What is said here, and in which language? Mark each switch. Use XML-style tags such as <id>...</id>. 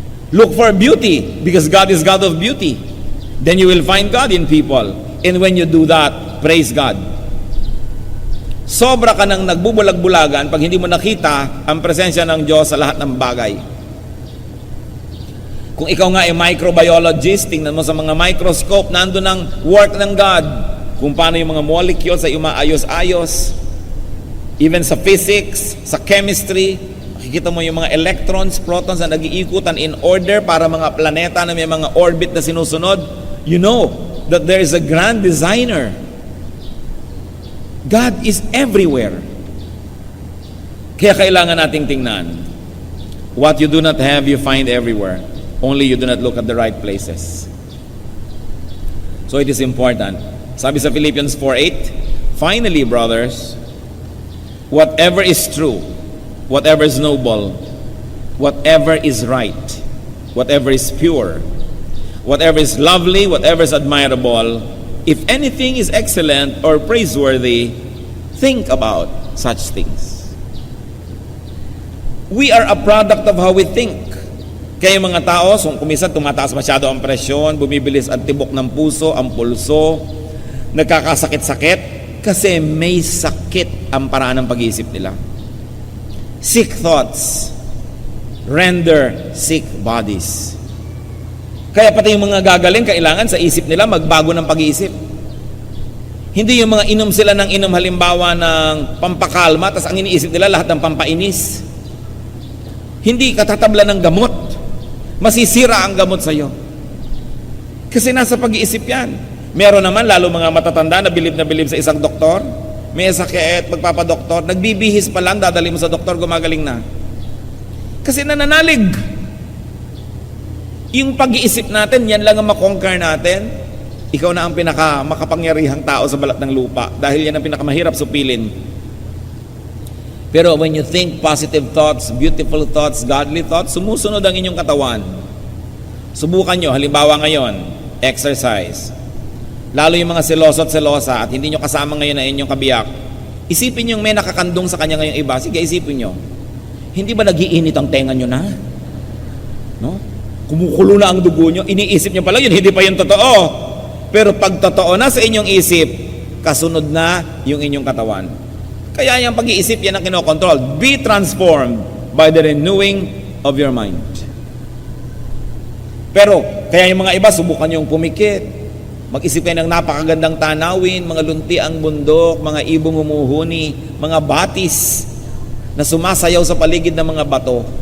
<en>Look for beauty, because God is God of beauty. Then you will find God in people. And when you do that, praise God.</en> <tl>Sobra ka nang nagbubulag-bulagan pag hindi mo nakita ang presensya ng Diyos sa lahat ng bagay. Kung ikaw nga ay microbiologist, tingnan mo sa mga microscope, nandun ang work ng God. Kung paano yung mga molecules ay umaayos-ayos. Even sa physics, sa chemistry, makikita mo yung mga electrons, protons na nag-iikutan in order para mga planeta na may mga orbit na sinusunod.</tl> <en>You know that there is a grand designer. God is everywhere.</en> <tl>Kaya kailangan nating tingnan.</tl> <en>What you do not have, you find everywhere. Only you do not look at the right places. So it is important. Sabi sa Philippians 4:8, finally, brothers, whatever is true, whatever is noble, whatever is right, whatever is pure, whatever is lovely, whatever is admirable, if anything is excellent or praiseworthy, think about such things. We are a product of how we think.</en> <tl>Kaya mga tao, kuminsan tumataas masyado ang presyon, bumibilis ang tibok ng puso, ang pulso, nagkakasakit-sakit, kasi may sakit ang paraan ng pag-iisip nila.</tl> <en>Sick thoughts render sick bodies.</en> <tl>Kaya pati yung mga gagaling, kailangan sa isip nila magbago ng pag-iisip. Hindi yung mga inom sila ng inom halimbawa ng pampakalma, tas ang iniisip nila lahat ng pampainis. Hindi katatabla ng gamot. Masisira ang gamot sa iyo. Kasi nasa pag-iisip yan. Meron naman, lalo mga matatanda na bilib sa isang doktor, may sakit, magpapadoktor, nagbibihis pa lang, dadali mo sa doktor, gumagaling na. Kasi nananalig. Yung pag-iisip natin, yan lang ang makonquer natin. Ikaw na ang makapangyarihang tao sa balat ng lupa dahil yan ang pinakamahirap supilin.</tl> <en>Pero when you think positive thoughts, beautiful thoughts, godly thoughts,</en> <tl>sumusunod ang inyong katawan. Subukan nyo, halimbawa ngayon, exercise. Lalo yung mga seloso at selosa at hindi nyo kasama ngayon na inyong kabiyak, isipin nyo may nakakandong sa kanya ngayong iba. Sige, isipin nyo. Hindi ba nagiinit ang tenga nyo na? No? Kumukulo na ang dugo nyo, iniisip nyo pala yun, hindi pa yun totoo. Pero pag totoo na sa inyong isip, kasunod na yung inyong katawan. Kaya yung pag-iisip, yan ang kinokontrol.</tl> <en>Be transformed by the renewing of your mind.</en> <tl>Pero, kaya yung mga iba, subukan yung pumikit. Mag-isip kayo ng napakagandang tanawin, mga lunti ang bundok, mga ibong humuhuni, mga batis na sumasayaw sa paligid ng mga bato.</tl>